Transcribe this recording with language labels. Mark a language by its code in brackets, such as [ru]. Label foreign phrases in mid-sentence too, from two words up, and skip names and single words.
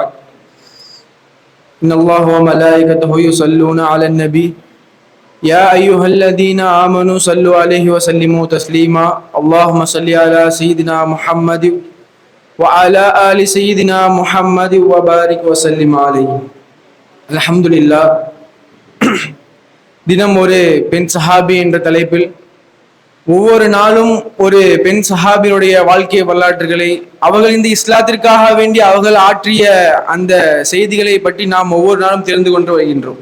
[ar] إن الله وملائكته يصلون على النبي يا أيها الذين آمنوا صلوا عليه وسلموا تسليما. اللهم صل على سيدنا محمد وعلى آل سيدنا محمد وبارك وسلم عليه. அல்ஹம்துலில்லாஹ். [ta] தினம் ஒரு பெண் சஹாபி என்ற தலைப்பில் ஒவ்வொரு நாளும் ஒரு பெண் சஹாபியுடைய வாழ்க்கை வரலாற்றுகளை, அவர்கள் இந்த இஸ்லாத்திற்காக வேண்டி அவர்கள் ஆற்றிய அந்த செய்திகளை பற்றி நாம் ஒவ்வொரு நாளும் தெரிந்து கொண்டு வருகின்றோம்.